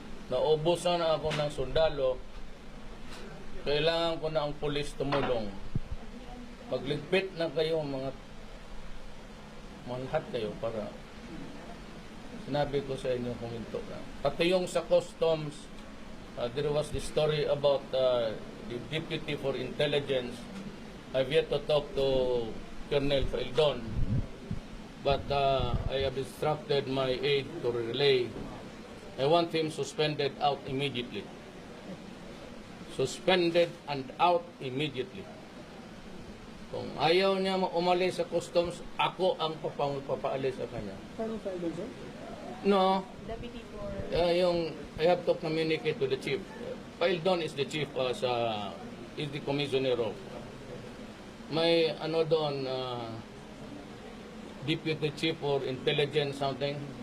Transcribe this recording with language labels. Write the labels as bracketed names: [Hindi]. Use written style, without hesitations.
[Filipino] Naubusan na ako ng sundalo, kailangan ko na ang pulis tumulong. Magligpit na kayo, mga lahat kayo para sinabi ko sa inyo huminto na. Pati yung sa customs, [English] there was the story about the Deputy for Intelligence. I've yet to talk to Colonel Faildon, but I have instructed my aide to relay. I want him suspended out immediately. Suspended and out immediately. [Filipino] Kung ayaw niya umalis sa customs, ako ang papaalis sa kanya. Paano file doon, sir? [English] No, Deputy for... I have to communicate to the chief. File doon is the chief is the commissioner of. [Filipino] May ano doon, deputy chief or intelligence something.